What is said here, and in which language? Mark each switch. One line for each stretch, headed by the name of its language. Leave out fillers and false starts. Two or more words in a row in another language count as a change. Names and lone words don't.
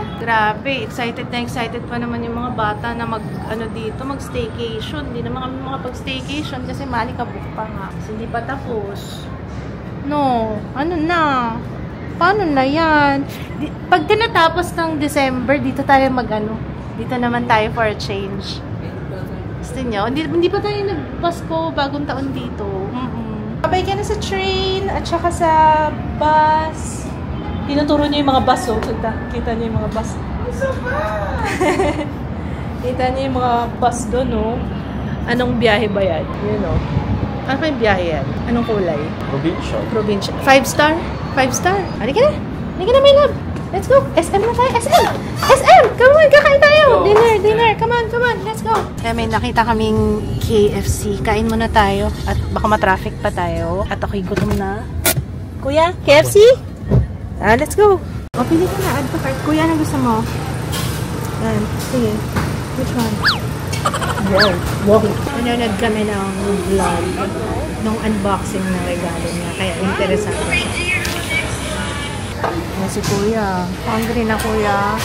Filipino: Grabe, excited pa naman yung mga bata na mag-staycation. Hindi naman kami makapag-staycation kasi malikabok pa nga. Kasi hindi pa tapos. No, ano na? Paano na yan? Pag tinatapos ng December, dito tayo dito naman tayo
English: for a change.
Filipino: Gusto nyo? Hindi pa tayo nag-Pasko, bagong taon dito. Kabay ka na sa train at saka sa bus. Tinuturo niyo yung mga bus, oh. Kita niyo yung mga bus. Kita niyo yung mga bus doon, oh. Anong biyahe ba yan? Yun, oh. Ano pa yung biyahe yan? Anong kulay? Provincial. 5 star? 5 star? Halika na. Halika na,
English: my love. Let's go.
Filipino: SM na tayo. SM!
English: Come on,
Filipino: kakain tayo.
English: Dinner. Come on. Let's go.
Filipino: Kaya may nakita kaming KFC. Kain muna tayo. At baka matraffic pa tayo. At ako'y gutom na. Kuya, KFC?
English: Let's go. O,
Filipino: pili ka na.
English: Add to cart.
Filipino: Kuya, ano gusto mo? Yan. Sige.
English: Which one?
Filipino: Yan. Wow. Nanonood kami ng vlog nung unboxing ng regalo niya. Kaya interesado siya. Si Kuya. Hungry na, Kuya.